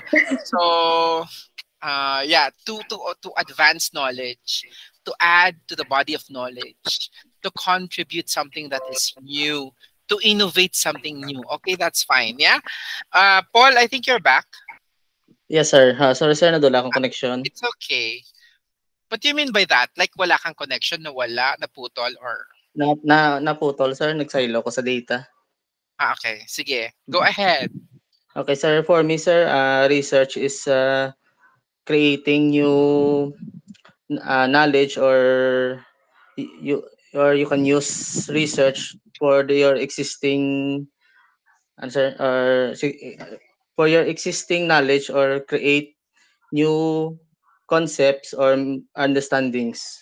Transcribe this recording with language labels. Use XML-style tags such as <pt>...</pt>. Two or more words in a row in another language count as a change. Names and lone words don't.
<en>So yeah, to advance knowledge, to add to the body of knowledge, to contribute something that is new, to innovate something new. Okay, that's fine. Yeah. Paul, I think you're back. yes sir. Sorry sir,</en> <ceb>nadula akong</ceb> <en>connection. It's okay. What do you mean by that?</en> <tl>Like wala kang connection, nawala, naputol, or</tl> <ceb>Naputol sir, nagsilo ko sa data.</ceb> <en>okay, sige. Go ahead. Okay sir, for me sir, research is creating new knowledge you you can use research for your existing answer for your existing knowledge or create new concepts or understandings.</en>